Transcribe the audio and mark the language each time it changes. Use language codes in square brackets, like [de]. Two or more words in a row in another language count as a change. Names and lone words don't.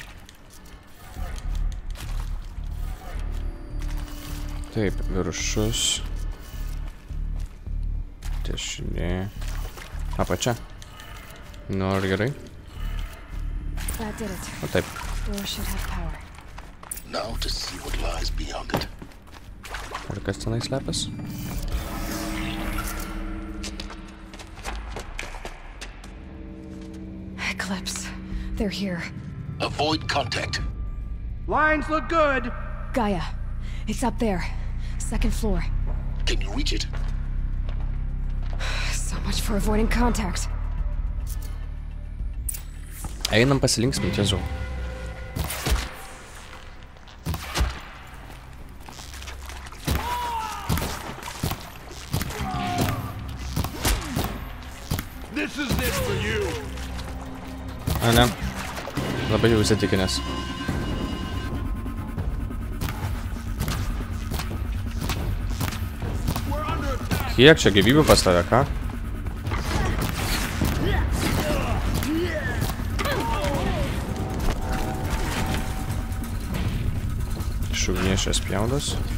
[lt] Taip, viršus. Dešinė. Apačia. Nu, ar gerai? O taip. [en] Now to see what lies beyond it. [lt] Ar kas tenai slepias? [en] Eclipse. They're here. Avoid contact. Lines look good. Gaia. It's up there. Second floor. Can you reach it? So much for avoiding contact. [lt] Einam pasilinksminti, Jėzau. [en] This is it for you. [lt] A, ne. Labai jau įsitikinęs. Kiek čia gyvybių pas tave, ką? Iš ugnies spjaudas.